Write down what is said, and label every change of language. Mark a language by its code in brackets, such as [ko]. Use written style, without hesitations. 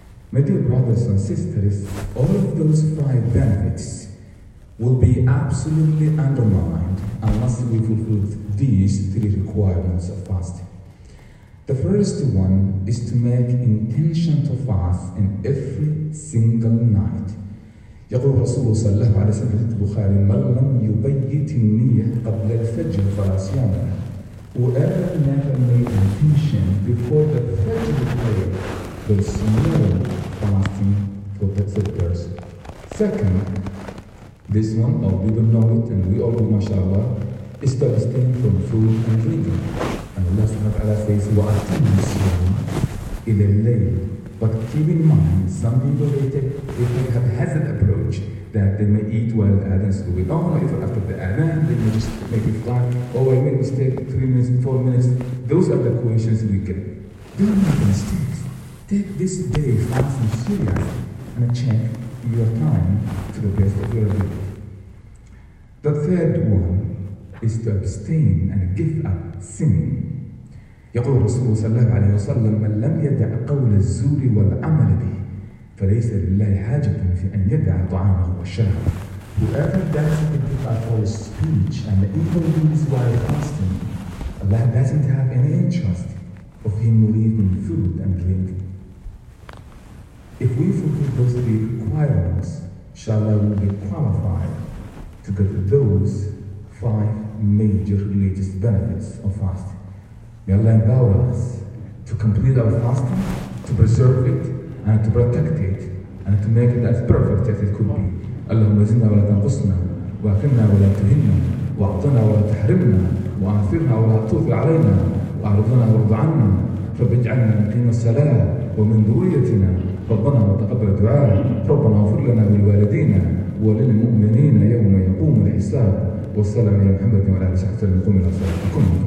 [en] My dear brothers and sisters, all of those five benefits will be absolutely undermined unless we fulfill these three requirements of fasting. The first one is to make intention to fast in every single night. [ar] يقول رسول الله صلى الله عليه وسلم في حديث البخاري من لم يبيت النية قبل الفجر فلا صيام له. [en] Whoever never made intention before the Fajr prayer, there is no fasting for that person. Second, this one, all people know it, and we all do, mashallah, is to abstain from food and drinking. And Allah subhanahu wa ta'ala says, [ar] وَأَتِمُوا الصِّيَامَ إِلَى اللَّيْلِ. [en] But keep in mind, some people, they have a hazard approach. privilege that they may eat while the Adhan is going on, or even after the Adhan, they may just make it flat. Oh, I made a mistake, 3 minutes, 4 minutes. Those are the questions we get. Don't make mistakes. Take this day fasting serious and check your time to the best of your ability. The third one is to abstain and give up sinning. [ar] يقول رسول صلى الله عليه وسلم من لم يدع قول الزور والعمل به فليس لله حاجة في أن يدع طعامه والشراب. [en] Whoever doesn't give up for his speech and even do his while fasting, Allah doesn't have any interest of him leaving food and drink. If we fulfill those three requirements, inshallah, we'll be qualified to get those five major religious benefits of fasting. May Allah empower us to complete our fasting, to preserve it, and to protect it, and to make it as perfect as it could be. [ar] اللهم زدنا ولا تنقصنا واكرمنا ولا تهنا واعطنا ولا تحرمنا وعافرنا ولا تؤثر علينا واعرضنا وارض عنا فاجعلنا مقيم الصلاة ومن ذريتنا ربنا وتقبل دعاء ربنا اغفر لنا ولوالدينا وللمؤمنين يوم يقوم الحساب والسلام على محمد وعلى اله وصحبه المقوم الى صلاتكم